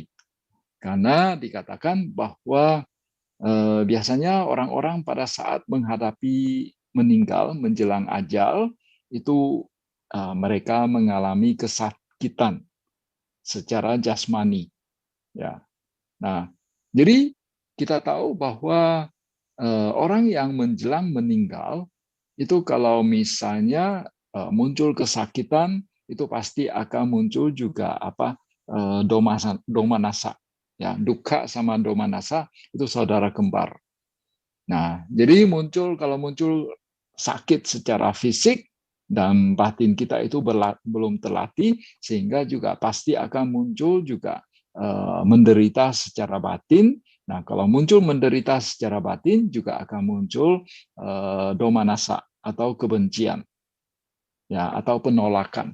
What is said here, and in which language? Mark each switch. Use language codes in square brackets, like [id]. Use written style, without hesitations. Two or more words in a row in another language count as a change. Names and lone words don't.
[id] Karena dikatakan bahwa biasanya orang-orang pada saat menghadapi meninggal menjelang ajal itu mereka mengalami kesakitan secara jasmani. Ya. Nah, jadi kita tahu bahwa orang yang menjelang meninggal itu kalau misalnya muncul kesakitan, itu pasti akan muncul juga domanasa. Ya, dukkha sama domanasa itu saudara kembar. Nah, jadi kalau muncul sakit secara fisik dan batin kita itu belum terlatih, sehingga juga pasti akan muncul juga menderita secara batin. Nah, kalau muncul menderita secara batin juga akan muncul domanasa atau kebencian, ya, atau penolakan.